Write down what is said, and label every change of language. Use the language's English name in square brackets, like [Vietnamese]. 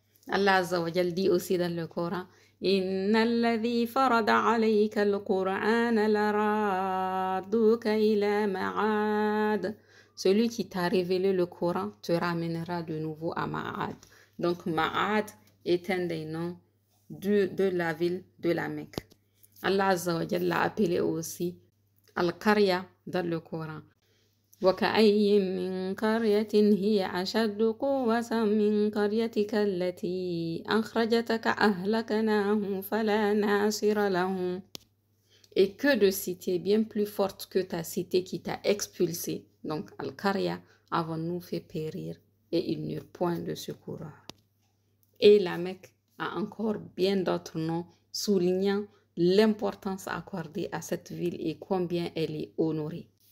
[Arabic] Allah Azza wa Jal [French] dit aussi dans le Coran: [Arabic] Inna alladhi farada alayka al-Qur'ana laraduka ila ma'ad. [French] Celui qui t'a révélé le Coran te ramènera de nouveau à Ma'ad. Donc Ma'ad est un des noms de la ville de la Mecque. Allah Azza wa Jal l'a appelé aussi Al-Qarya dans le Coran. [Arabic] وكأي من قرية هي أشد قوة من قريتك التي أخرجتك أهلكناهم فلا ناصر لهم. [French] Et que de cités bien plus fortes que ta cité qui t'a expulsé, donc Al-Qarya, avons-nous fait périr et ils n'eurent point de secoureur. Et la Mecque a encore bien d'autres noms soulignant l'importance accordée à cette ville et combien elle est honorée.